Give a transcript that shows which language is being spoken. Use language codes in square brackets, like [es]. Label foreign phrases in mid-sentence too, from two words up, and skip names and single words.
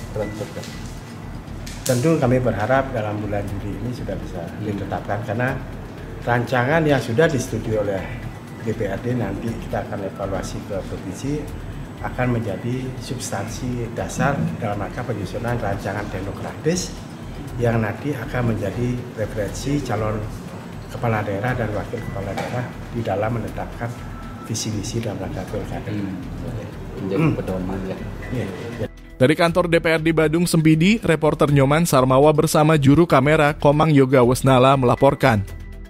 [id] Tentu kami berharap dalam bulan Juli ini sudah bisa ditetapkan, karena rancangan yang sudah disetujui oleh DPRD nanti kita akan evaluasi ke provinsi, akan menjadi substansi dasar dalam rangka penyusunan rancangan teknokratis yang nanti akan menjadi referensi calon kepala daerah dan wakil kepala daerah di dalam menetapkan visi misi dalam rangka pilkada. Menjadi pedoman ya. Dari kantor DPRD Badung Sempidi, reporter Nyoman Sarmawa bersama juru kamera Komang Yoga Wesnala melaporkan.